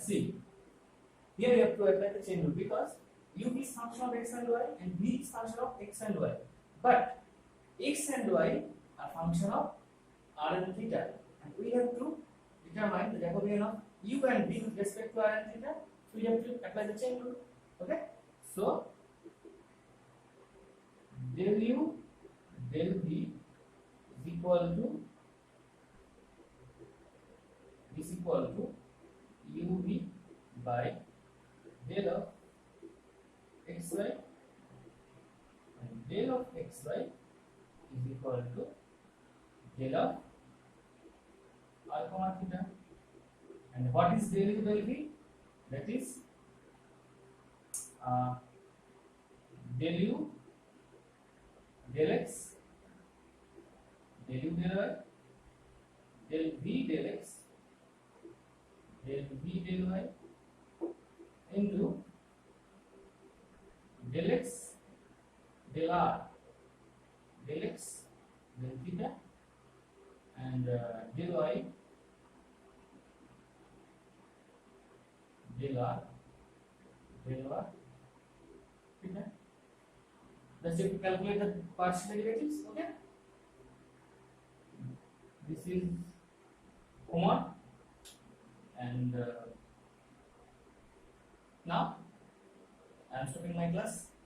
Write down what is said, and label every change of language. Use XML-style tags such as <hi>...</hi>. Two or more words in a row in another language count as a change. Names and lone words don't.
<en>See, here you have to apply the chain rule because u is function of x and y and v is function of x and y. But x and y are function of r and theta, and we have to determine the Jacobian of u and v with respect to r and theta. So we have to apply the chain rule. Okay. So del u del v is equal to uv by del of xy, and del of xy is equal to del of r comma theta. And what is del u del v? That is del u del x, del u del y, del v del x, del v del y into del x del r, del x del theta, and del y del r theta. That's it. Calculate the partial derivatives. Okay. This is common, and now I am stopping my class.</en>